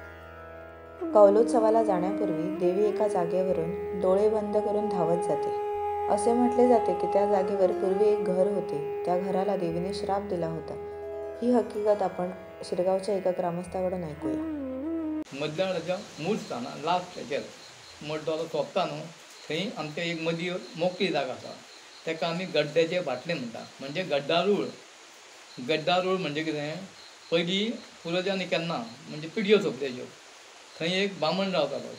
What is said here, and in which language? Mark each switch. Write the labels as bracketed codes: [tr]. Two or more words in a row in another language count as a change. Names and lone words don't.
[mr] कौलोत्सवाला जाण्यापूर्वी देवी एका जागेवरून डोळे बंद करून धावत जाते. असे म्हटले जाते की त्या जागेवर पूर्वी एक घर होते. त्या घराला देवीने श्राप दिला होता. ही हकीकत आपण शिरगावच्या एका ग्रामस्थाकडून ऐकूया. [kok] मध्याच्या मूळ स्थाना लास्ट हेचेर मड्डोलो सोंपता न्हू थंय आमच्या एक मदीं मोकळी जागा आसा. ताका आमी गड्ड्याचे बाटले म्हणटा. म्हणजे गड्डारूळ. गड्डारूळ म्हणजे कितें, पयलीं पुर्वजांनी केन्ना म्हणजे पिडयो सोंपल्याच्यो थंय एक बामण रावतालो.